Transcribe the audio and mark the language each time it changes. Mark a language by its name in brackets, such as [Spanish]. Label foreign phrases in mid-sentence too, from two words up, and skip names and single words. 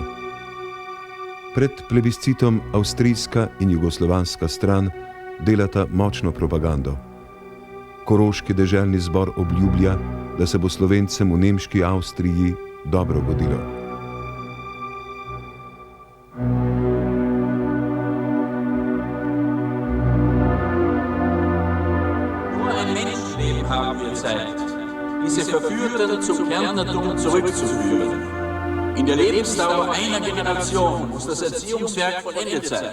[Slovenian] Pred plebiscitom avstrijska in jugoslovanska stran delata močno propagando. Koroški deželni zbor obljublja, da se bo Slovencem v nemški Avstriji dobro godilo. [German] Diese Verführten zum Kärntnertum zurückzuführen. In der Lebensdauer einer Generation muss das Erziehungswerk vollendet sein.